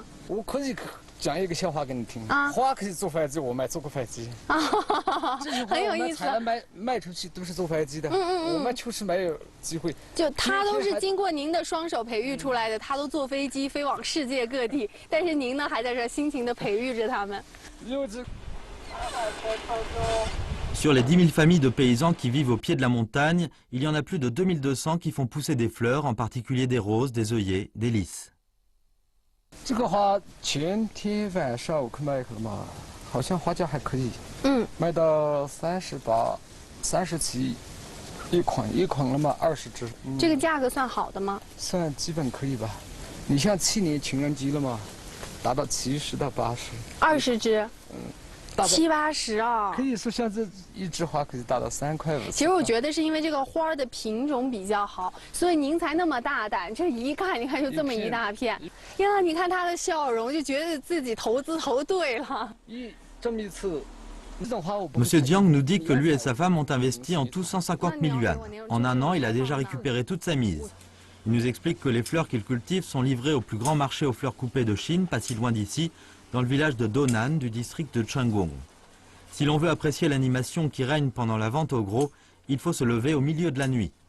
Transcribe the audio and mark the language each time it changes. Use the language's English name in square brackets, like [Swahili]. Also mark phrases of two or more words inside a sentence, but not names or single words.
[Chinese] 我可以讲一个笑话给你听。花可以做饭机，我们做过饭机。很有意思。采了卖出去都是做饭机的。我们确实没有机会。就它都是经过您的双手培育出来的，它都坐飞机飞往世界各地，但是您呢还在这辛勤的培育着它们。 [French] Sur les 10 000 familles de paysans qui vivent au pied de la montagne, il y en a plus de 2200 qui font pousser des fleurs, en particulier des roses, des œillets, des lys. [Chinese] 这个花前天晚上我去卖去了嘛，好像花价还可以，卖到38、37一捆了嘛，20只。这个价格算好的吗？算基本可以吧。你像去年情人节了嘛，达到70到80。 20只。70、80啊，可以说像这一枝花可以达到3块5。其实我觉得是因为这个花的品种比较好，所以您才那么大胆。这一看，你看就这么一大片，呀，你看他的笑容，就觉得自己投资投对了。这么一次。 [French] Monsieur Jiang nous dit que lui et sa femme ont investi en tout 150 000 yuan. En un an, il a déjà récupéré toute sa mise. Il nous explique que les fleurs qu'il cultive sont livrées au plus grand marché aux fleurs coupées de Chine, pas si loin d'ici, dans le village de Donan du district de Changong. Si l'on veut apprécier l'animation qui règne pendant la vente au gros, il faut se lever au milieu de la nuit.